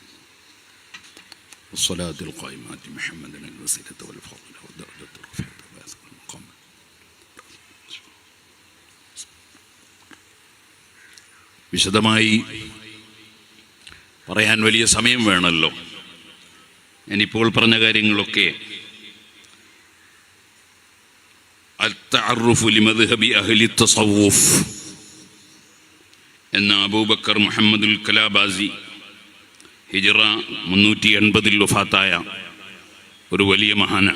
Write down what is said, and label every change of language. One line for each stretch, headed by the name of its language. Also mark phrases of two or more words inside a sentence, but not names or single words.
Arabic: والصلاة القائمة محمد الوسيلة والفضل والدرجة الرفيعة والمقام.
Malayalam: വിശദമായി പറയാൻ വലിയ സമയം വേണമല്ലോ. ഞാനിപ്പോൾ പറഞ്ഞ കാര്യങ്ങളൊക്കെ അൽ-തഅറുഫു ലിമദ്ഹബി അഹ്ലി തസവ്വുഫ് എന്ന അബൂബക്കർ മുഹമ്മദുൽ കലാബാസി ഹിജ്റ 380 വഫാത്തായ ഒരു വലിയ മഹാനാണ്.